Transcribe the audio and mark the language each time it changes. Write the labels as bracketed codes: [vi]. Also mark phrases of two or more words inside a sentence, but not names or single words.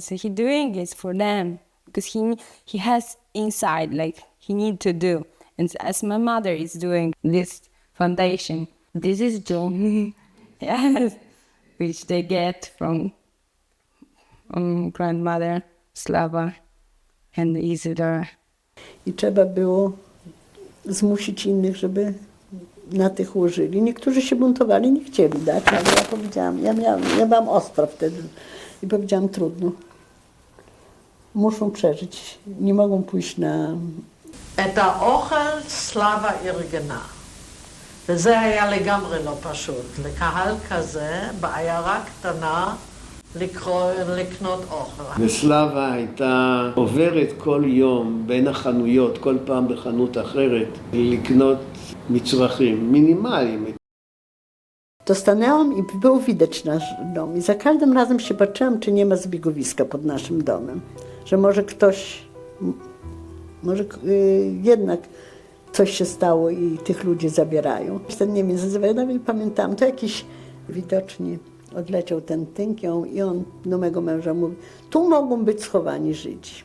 [en] He doing it for them because he has inside like he need to do. And as my mother is doing this foundation, this is joy, yes, which they get from grandmother Slava and Isidora. [pl] I trzeba było zmusić innych, żeby na tych użyli. Niektórzy się buntowali, nie chcieli dać, ale ja powiedziałam, ja byłam ostra wtedy i powiedziałam, trudno. Muszą przeżyć, nie mogą pójść na... [he] את האוכל סלבה ארגנה, וזה היה לגמרי לא פשוט. לקהל כזה, בעיירה קטנה, לקנות אוכל. וסלבה הייתה עוברת כל יום בין החנויות, כל פעם בחנות אחרת, לקנות מצרכים מינימליים. [pl] To stanęłam i było widać nasz dom i za każdym razem się patrzyłam, czy nie ma zbiegowiska pod naszym domem, że może ktoś, jednak coś się stało i tych ludzi zabierają. Ten Niemiec nazywał, nawet pamiętam, to jakiś widocznie odleciał ten tynk i on do mego męża mówi, tu mogą być schowani Żydzi.